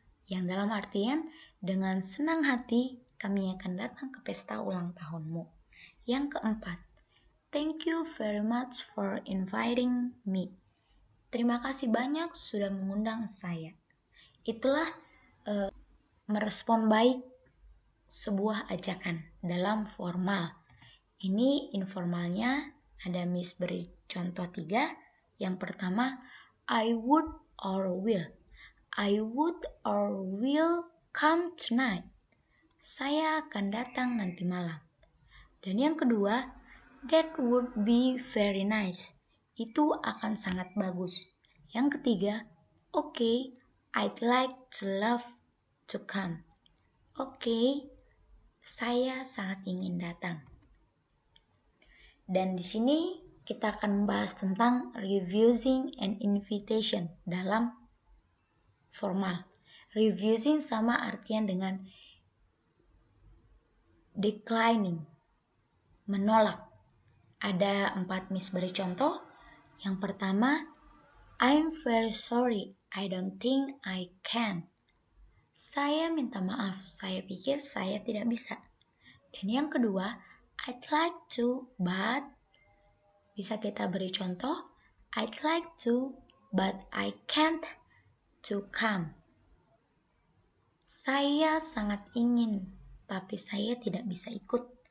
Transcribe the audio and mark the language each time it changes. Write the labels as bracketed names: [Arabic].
[Indonesian] Yang dalam artian, dengan senang hati kami akan datang ke pesta ulang tahunmu. Yang keempat, [English] thank you very much for inviting me. [Indonesian] Terima kasih banyak sudah mengundang saya. Itulah merespon baik sebuah ajakan dalam formal. Ini informalnya ada Miss beri contoh 3. Yang pertama, [English] I would or will. I would or will come tonight. [Indonesian] Saya akan datang nanti malam. Dan yang kedua, [English] that would be very nice. [Indonesian] Itu akan sangat bagus. Yang ketiga, okay, [English] I'd like to love to come. [Indonesian] Okay, saya sangat ingin datang. Dan di sini kita akan membahas tentang [English] refusing an invitation [Indonesian] dalam formal. Refusing sama artian dengan declining, menolak. Ada 4 Miss beri contoh. Yang pertama, [English] I'm very sorry, I don't think I can. [Indonesian] Saya minta maaf, saya pikir saya tidak bisa. Dan yang kedua, [English] I'd like to, but. [Indonesian] Bisa kita beri contoh, [English] I'd like to, but I can't to come. [Indonesian] Saya sangat ingin, tapi saya tidak bisa ikut.